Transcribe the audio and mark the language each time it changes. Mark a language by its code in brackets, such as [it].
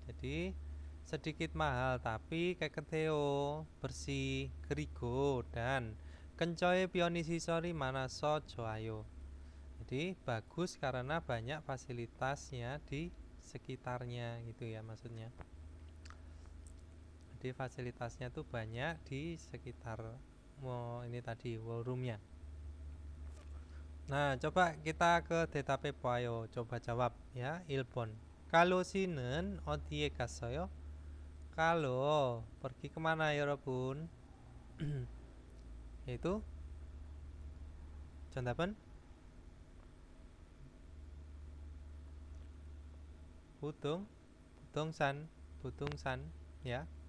[id] Jadi sedikit mahal tapi [ko] 깨끗해요. [id] bersih, [ko] 그리고 [id] dan [ko] 근처에 편의시설이 많아서 좋아요. [id] Jadi bagus karena banyak fasilitasnya di sekitarnya gitu ya maksudnya. Jadi fasilitasnya tuh banyak di sekitar ini tadi ballroomnya. Nah, coba kita ke [ko] 대답해 봐요. [id] coba jawab ya. 1번. [ko] Kalau 씨는 어디에 갔어요? [id] Kalau pergi kemana [ko] 여러분? [id] Yaitu [ko] 정답은 부동산 [id] ya.